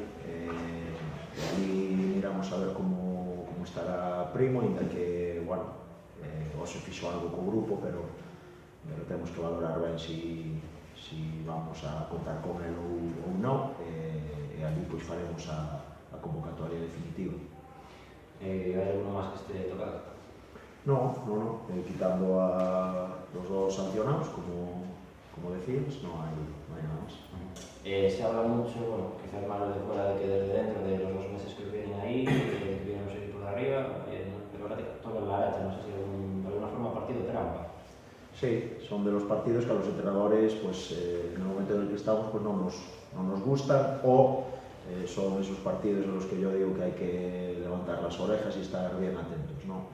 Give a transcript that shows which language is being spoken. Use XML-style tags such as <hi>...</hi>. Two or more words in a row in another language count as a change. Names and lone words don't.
<gl>Ali miramos a ver como estará Primo, ainda que, bueno, hoxe fixo algo co grupo, pero temos que valorar ben si</gl> <es>vamos a contar con el</es> <gl>ou non, e ali pois faremos a convocatoria definitiva. Hai alguno máis que este tocado?</gl> <es>No, quitando a los dos sancionados, como decías, no hay nada más. Se habla mucho, bueno, quizás más lo de fuera de que desde dentro, de los 2 meses que vienen ahí, que vienen los equipos de arriba, pero ahora toca la Aracha, no sé si de alguna forma partido trampa. Sí, son de los partidos que a los entrenadores, pues en el momento en el que estamos, pues no nos gustan, o son esos partidos en los que yo digo que hay que levantar las orejas y estar bien atentos, ¿no?</es>